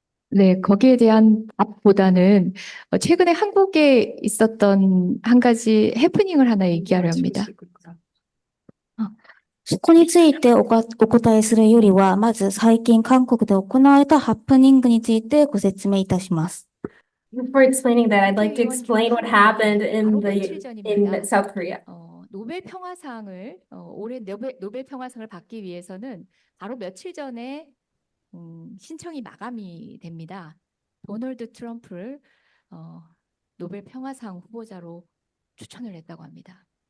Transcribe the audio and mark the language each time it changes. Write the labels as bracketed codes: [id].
[ko] 네, 거기에 대한 답보다는 최근에 한국에 있었던 한 가지 해프닝을 하나 얘기하려 합니다. [ja] そこについてお答えするよりは、まず最近韓国で行われたハプニングについてご説明いたします。 [en] Before explaining that, I'd like to explain what happened in South Korea. [ko] 노벨 평화상을 올해 노벨 평화상을 받기 위해서는 바로 며칠 전에 신청이 마감이 됩니다. 도널드 트럼프를 노벨 평화상 후보자로 추천을 했다고 합니다.